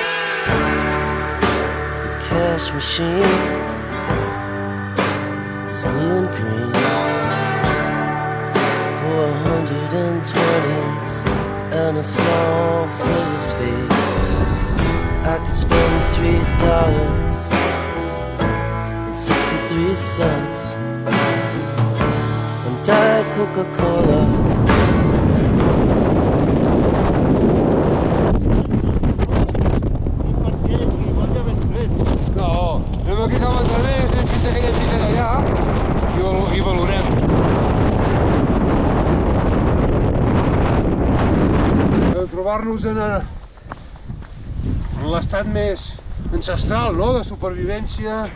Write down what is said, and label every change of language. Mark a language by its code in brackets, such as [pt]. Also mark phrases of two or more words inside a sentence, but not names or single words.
[en] The cash machine is blue and green for 120s and a small service fee. I could spend $3.63 on Diet Coca-Cola. [ca] Anem aquí cap al través, anem fins a aquella fita d'allà i valorem. Trobar-nos en l'estat més ancestral, no?, de supervivència.